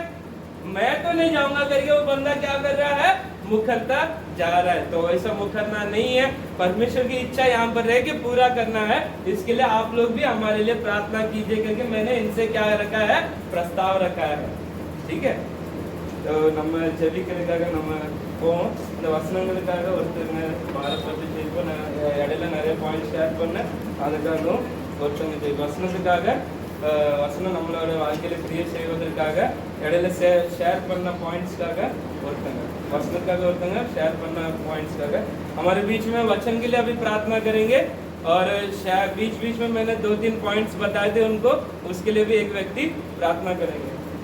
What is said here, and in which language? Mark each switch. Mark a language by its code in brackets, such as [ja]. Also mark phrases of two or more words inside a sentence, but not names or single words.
[hi] मैं तो नहीं जाऊंगा करके वो बंदा क्या कर रहा है, मुखरता जा रहा है। तो ऐसा मुखरना नहीं है, परमेश्वर की इच्छा यहाँ पर रह के पूरा करना है। इसके लिए आप लोग भी हमारे लिए प्रार्थना कीजिए, करके मैंने इनसे क्या रखा है, प्रस्ताव रखा है। ठीक है, तो [ta] நம்ம ஜெபிக்கிறதுக்காக நம்ம போவோம். இந்த வசனங்களுக்காக ஒருத்தருங்க பாரப்பட்டு ஜெயிப்போம். நான் இடையில நிறைய பாயிண்ட் ஷேர் பண்ணேன், அதுக்காகவும் ஒருத்தவங்க வசனத்துக்காக, வசனம் நம்மளோட வாழ்க்கையில கிரியை செய்வதற்காக இடையில ஷேர் பண்ண பாயிண்ட்ஸ்க்காக ஒருத்தங்க, [hi] वचन का शेयर करना पॉइंट्स का। हमारे बीच में वचन के लिए अभी प्रार्थना करेंगे और बीच बीच में मैंने 2-3 पॉइंट्स बताए थे उनको, उसके लिए भी एक व्यक्ति प्रार्थना करेंगे।